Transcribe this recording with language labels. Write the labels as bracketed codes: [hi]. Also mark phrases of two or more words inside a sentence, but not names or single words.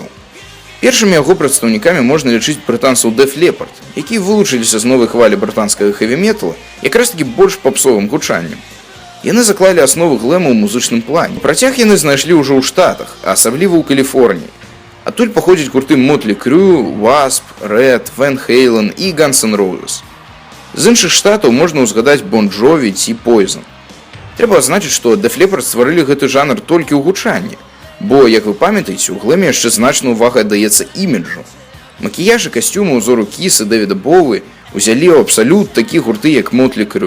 [be] Першымі яго прадстаўнікамі можна лічыць брытанцаў Def Leppard, якія вылучыліся з новай хвалі брытанскага хэві-метала якраз такі больш папсовым гучаннем. Яны заклалі асновы глэма ў музычным плане. Працяг яны знайшлі ўжо ў Штатах, а асабліва ў Каліфорніі. Адтуль паходзяць гурты Motley Crue, Wasp, Red, Van Halen і Guns N' Roses. З іншых штатаў можна ўзгадаць Bon Jovi ці Poison. Трэба адзначыць, што Def Leppard стварылі гэты жанр толькі ў гучанні, бо, як вы памятаеце, у глэме яшчэ значная ўвага аддаецца іміджу. Макіяж і касцюмы ўзору Кіс і Дэвіда Боуі ўзялі ў абсалют такія гурты, як Motley Crue.